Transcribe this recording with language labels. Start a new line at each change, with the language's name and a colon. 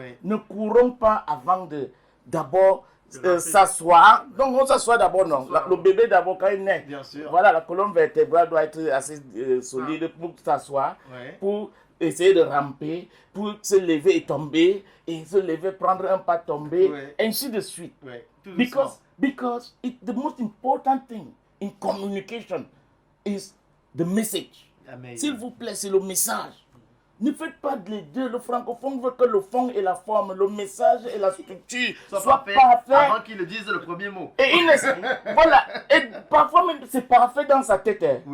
French: Ne courons pas avant d'abord s'asseoir. Donc, on s'assoit d'abord, non. Le bébé, d'abord, quand il naît. Bien sûr. Voilà, la colonne vertébrale doit être assez solide pour s'asseoir. Pour essayer de ramper, pour se lever et tomber. Et se lever, prendre un pas, tomber. Ainsi de suite.
English: Because the most important thing in communication is the message.
French: S'il vous plaît, c'est le message. Ne faites pas les deux. Le francophone veut que le fond et la forme, le message et la structure soient parfaits. Avant qu'il ne dise le premier mot. Et voilà. Et parfois même c'est parfait dans sa tête.